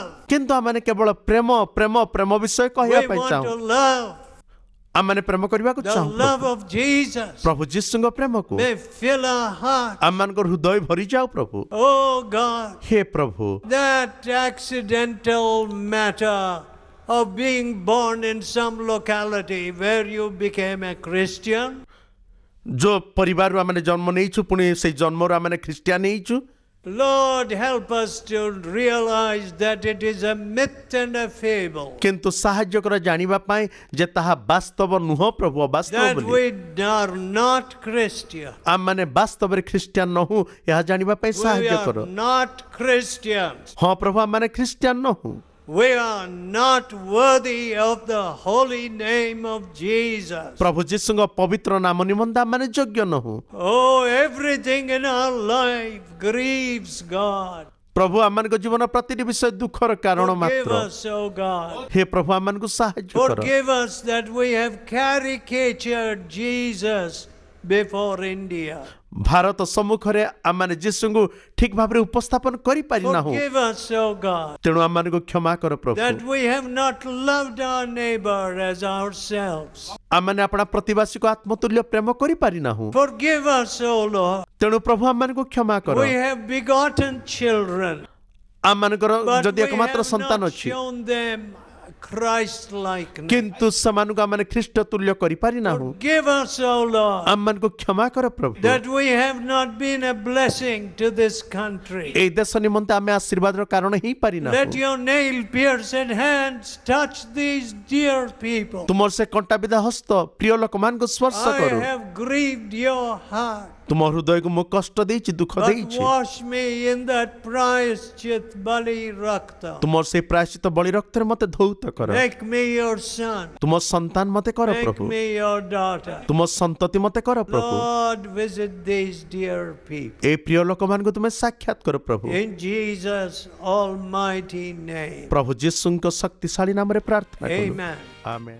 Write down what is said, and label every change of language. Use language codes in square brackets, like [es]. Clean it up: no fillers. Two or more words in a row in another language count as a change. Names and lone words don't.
[or] କିନ୍ତୁ ଆମମାନେ କେବଳ ପ୍ରେମ ପ୍ରେମ ପ୍ରେମ ବିଷୟ [en] We [or] କହିବା ପାଇଁ [en] want [or] ଚାହୁଁ। [en] to love [or] ଆମମାନେ ପ୍ରେମ କରିବାକୁ [en] the [or] ଚାହୁଁ। [en] love of Jesus. [or] ପ୍ରଭୁ ଯୀଶୁଙ୍କ ପ୍ରେମକୁ [en] May fill our heart. [or] ଆମମାନଙ୍କ ହୃଦୟ ଭରିଯାଉ ପ୍ରଭୁ। [en] Oh God, [or] ହେ ପ୍ରଭୁ, [en] that accidental matter of being born in some locality where you became a Christian, [or] ଯୋଉ ପରିବାରରୁ ଆମେ ଜନ୍ମ ନେଇଛୁ ପୁଣି ସେଇ ଜନ୍ମରୁ ଆମେ ଖ୍ରୀଷ୍ଟିଆନ ହେଇଛୁ, [en] Lord, help us to realize that it is a myth and a fable. [or] କିନ୍ତୁ ସାହାଯ୍ୟ କର ଜାଣିବା ପାଇଁ ଯେ ତାହା ବାସ୍ତବ ନୁହଁ ପ୍ରଭୁ, ଅବାସ୍ତବ [en] That [or] ବୋଲି। [en] we are not Christian. [or] ଆମମାନେ ବାସ୍ତବରେ ଖ୍ରୀଷ୍ଟିଆନ ନହୁଁ ଏହା ଜାଣିବା ପାଇଁ [en] We [or] ସାହାଯ୍ୟ କର। [en] are not Christians. [or] ହଁ ପ୍ରଭୁ, ଆମମାନେ ଖ୍ରୀଷ୍ଟିଆନ ନହୁଁ, [en] We are not worthy of the holy name of Jesus. [or] ପ୍ରଭୁ ଯୀଶୁଙ୍କ ପବିତ୍ର ନାମ ନିମନ୍ତେ ଆମମାନେ ଯୋଗ୍ୟ ନହୁଁ। [en] Oh, everything in our life grieves God. [or] ପ୍ରଭୁ ଆମମାନଙ୍କ ଜୀବନ ପ୍ରତିଟି ବିଷୟ ଦୁଃଖର କାରଣ [en] Forgive [or] ମାତ୍ର। [en] us, oh God. [or] ହେ ପ୍ରଭୁ ଆମମାନଙ୍କୁ ସାହାଯ୍ୟ କର। [en] Forgive us that we have caricatured Jesus before India. [or] ଭାରତ ସମ୍ମୁଖରେ ଆମମାନେ ଯୀଶୁଙ୍କୁ ଠିକ ଭାବରେ ଉପସ୍ଥାପନ କରିପାରିନାହୁଁ, [en] Forgive us, oh God, [or] ତେଣୁ ଆମମାନଙ୍କୁ କ୍ଷମା କର ପ୍ରଭୁ। [en] that we have not loved our neighbor as ourselves. [or] ଆମମାନେ ଆପଣା ପ୍ରତିବାସୀକୁ ଆତ୍ମତୁଲ୍ୟ ପ୍ରେମ କରିପାରିନାହୁଁ, [en] Forgive us, O Lord. [or] ତେଣୁ ପ୍ରଭୁ ଆମମାନଙ୍କୁ କ୍ଷମା କର। [en] We have begotten children [or] ଆମମାନଙ୍କର [en] But [or] ଯଦି [en] we [or] ଏକମାତ୍ର [en] have [or] ସନ୍ତାନ [en] not [or] ଅଛି [en] shown them Christ-likeness. [or] କିନ୍ତୁ ସେମାନଙ୍କୁ ଆମେ ଖ୍ରୀଷ୍ଟ ତୁଲ୍ୟ କରିପାରିନାହୁଁ। [en] Forgive us, O Lord, [or] ଆମମାନଙ୍କୁ କ୍ଷମା କର ପ୍ରଭୁ। [en] that we have not been a blessing to this country. [or] ଏଇ ଦେଶ ନିମନ୍ତେ ଆମେ ଆଶୀର୍ବାଦର କାରଣ ହେଇପାରିନାହୁଁ। [en] Let your nail-pierced hands touch these dear people. [or] ତୁମର ସେ କଣ୍ଟାବିଧା ହସ୍ତ ପ୍ରିୟ ଲୋକମାନଙ୍କୁ ସ୍ପର୍ଶ [en] I [or] କରୁ। [en] have grieved your heart. [or] ତୁମ ହୃଦୟକୁ ମୁଁ କଷ୍ଟ ଦେଇଛି, ଦୁଃଖ [en] But [or] ଦେଇଛି। [en] wash me in that [or] ପ୍ରାୟଶ୍ଚିତ ବଳି ରକ୍ତ. ତୁମର ସେଇ ପ୍ରାୟଶ୍ଚିତ ବଳି ରକ୍ତରେ ମତେ ଧୌତ କର। [en] Make me your son. [or] ତୁମ ସନ୍ତାନ ମତେ କର [en] Make [or] ପ୍ରଭୁ। [en] me your daughter. [or] ତୁମ ସନ୍ତତି ମତେ କର ପ୍ରଭୁ। [en] Lord, visit these dear people. [or] ଏ ପ୍ରିୟ ଲୋକମାନଙ୍କୁ ତୁମେ ସାକ୍ଷାତ କର ପ୍ରଭୁ। [en] In Jesus' almighty name. [or] ପ୍ରଭୁ ଯୀଶୁଙ୍କ ଶକ୍ତିଶାଳୀ ନାମରେ ପ୍ରାର୍ଥନା କରୁ। [en] Amen. [or] ଆମେନ୍।